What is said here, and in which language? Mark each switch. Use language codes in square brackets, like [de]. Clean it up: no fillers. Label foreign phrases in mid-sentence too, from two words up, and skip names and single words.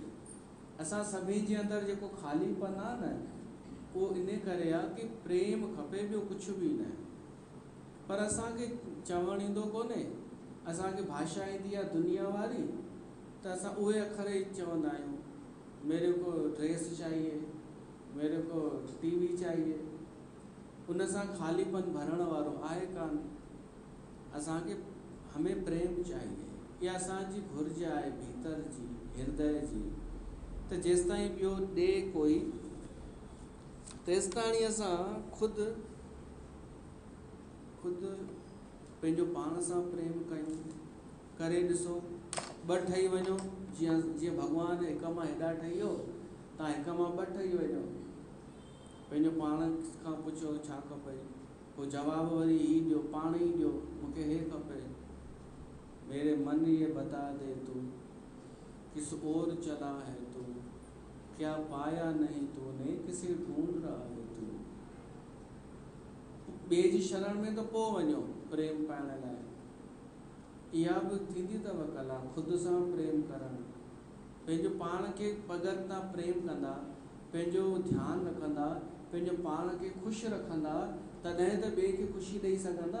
[sd] असां सभी जे अंदरि जेको ख़ालीपन आहे न, उहो इन करे आहे कि प्रेम खपे, ॿियो कुझु बि न। पर असांखे चवणु ईंदो कोन्हे, असांखे भाषा ईंदी आहे दुनिया वारी, त असां उहे अखर ई चवंदा आहियूं, [hi] मेरे को ड्रेस चाहिए, मेरे को टीवी चाहिए। [sd] उन सां ख़ालीपन भरण वारो आहे कान। [hi] असांखे हमें प्रेम चाहिए, [sd] इहा असांजी घुर्ज आहे भीतर जी, हृदय जी। त जेसिताईं ॿियो ॾे कोई, तेसिताणी असां ख़ुदि पंहिंजो पाण सां प्रेम कयूं। करे ॾिसो, ॿ ठही वञो, जीअं भॻवानु हिक मां हेॾा ठही वियो, तव्हां हिक मां ॿ ठही वञो। पंहिंजो पाण खां पुछो छा खपई, पोइ जवाबु वरी ई ॾियो, पाण ई ॾियो, मूंखे हे खपे। [hi] मेरे मन ये बता दे तू, किस ओर चला है तू, क्या पाया नहीं तूने, किसे ढूंढ रहा है तू। [sd] ॿिए जी शरण में त पोइ वञो प्रेम पाइण लाइ। इहा बि थींदी अथव कला, ख़ुदि सां प्रेम करणु। पंहिंजो पाण खे अगरि तव्हां प्रेम कंदा, पंहिंजो ध्यानु रखंदा, पंहिंजो पाण खे ख़ुशि रखंदा, तॾहिं त ॿिए खे ख़ुशी ॾेई सघंदा।